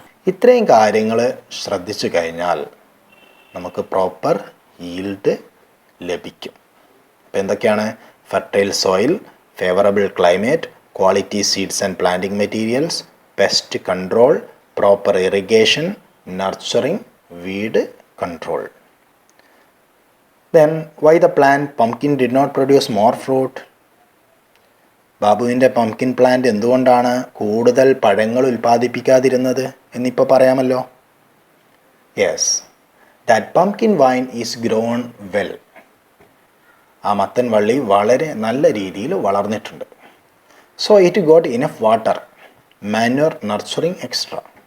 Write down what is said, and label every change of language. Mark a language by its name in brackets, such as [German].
[Malayalam] ഇത്രയും കാര്യങ്ങൾ ശ്രദ്ധിച്ചു കഴിഞ്ഞാൽ നമുക്ക് പ്രോപ്പർ ഈൽഡ് ലഭിക്കും. അപ്പോൾ എന്തൊക്കെയാണ്? [English] Fertile soil, favourable climate, quality seeds and planting materials, pest control, proper irrigation, nurturing, weed control. Then why the plant pumpkin did not produce more fruit? [Malayalam] ബാബുവിൻ്റെ pumpkin plant എന്തുകൊണ്ടാണ് കൂടുതൽ പഴങ്ങൾ ഉൽപ്പാദിപ്പിക്കാതിരുന്നത് എന്നിപ്പോൾ പറയാമല്ലോ. [English] Yes, that pumpkin vine is grown well. [Malayalam] ആ മത്തൻ വള്ളി വളരെ നല്ല രീതിയിൽ വളർന്നിട്ടുണ്ട്. [English] So it got enough water, manure, nurturing extra.